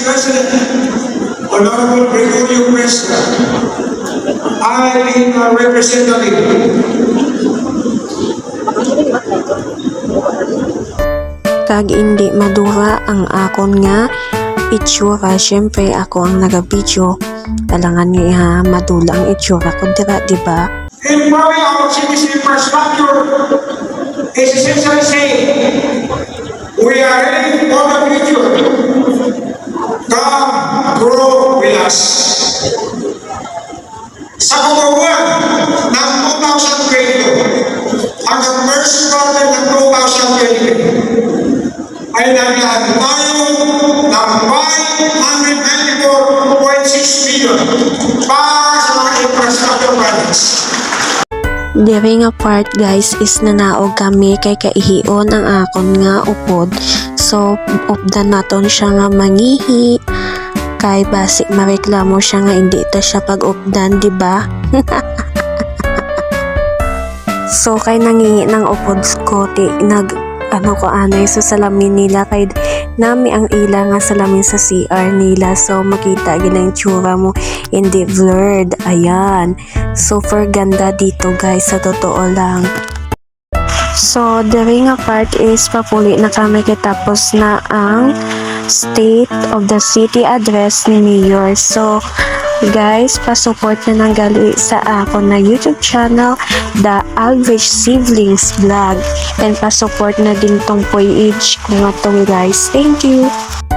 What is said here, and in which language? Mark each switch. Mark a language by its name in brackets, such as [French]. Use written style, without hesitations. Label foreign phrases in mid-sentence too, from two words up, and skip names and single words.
[English] President, Honorable Gregorio Presca. I being a representative. [Hiligaynon] Kag hindi madura ang akon nga itsura, syempre ako ang naga-video. Kailangan nga madula ang itsura ko dira, di ba? [English] Improving our city's infrastructure is essentially saying we are ready for the future. Come, grow with us. [Filipino] Sa Kumawan ng 2022 hanggang [English] first quarter [Filipino] ng 2023 ay naglaan tayo ng 594.6 million para sa mga [English] infrastructure projects. [Hiligaynon] Diri nga part guys is nanaog kami kay kaihion ang akon nga upod. So updan naton siya nga mangihi kay basi mareklamo siya nga hindi ta siya pag updan, di ba? So kay nangingi ng upod ko anay sa salamin nila kay nami ang ila nga salamin sa CR nila, so makita gina yung tsura mo hindi blurred. [Filipino] Ayan, super ganda dito guys, sa totoo lang. [Hiligaynon] So diri nga part is papuli na kami kitapos na ang State of the City address ni Mayor. So guys, pasupport na nang gali sa ako na YouTube channel, The Aldrich Siblings Vlog, and pasupport na din tong page ko nga to guys. [English] Thank you!